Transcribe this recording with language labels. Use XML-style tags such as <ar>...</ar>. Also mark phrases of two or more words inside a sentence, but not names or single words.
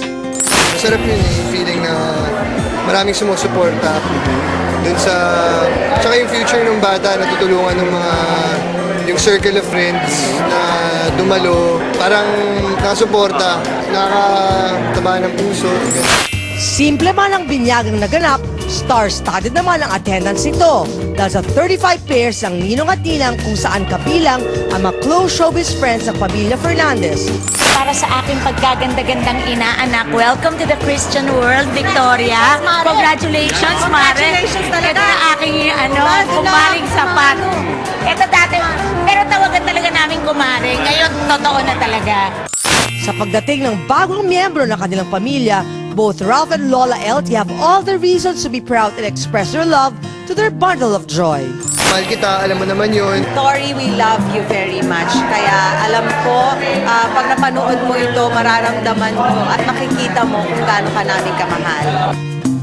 <tl>Masarap yun yung feeling na maraming sumusuporta dun sa, tsaka yung future ng bata, natutulungan ng mga, yung</tl> <en>circle of friends</en> <tl>na dumalo, parang nakasuporta, nakakataba ng puso. Simple man ang binyagang naganap, star-studded naman ang attendance nito. Dahil sa 35 pairs ng ninong at ninang kung saan kabilang ang mga</tl> <en>close showbiz friends</en> <tl>ng pamilya Fernandez. Para sa aking pagkaganda-gandang ina-anak,</tl> <en>welcome to the Christian world, Victoria. Congratulations,</en> <tl>Mare. Congratulations talaga. Ito na aking, kumaring sapat. Ito dati, pero tawagan talaga namin kumare. Ngayon, totoo na talaga. Sa pagdating ng bagong miyembro ng kanilang pamilya,</tl> <en>both Ralph and Lola LT have all the reasons to be proud and express their love to their bundle of joy.</en> <tl>Mahal kita, alam mo naman yun.</tl> <en>Tori, we love you very much.</en> <tl>Kaya alam ko, pag napanood mo ito, mararamdaman mo at makikita mo kung gaano ka namin kamahal.</tl>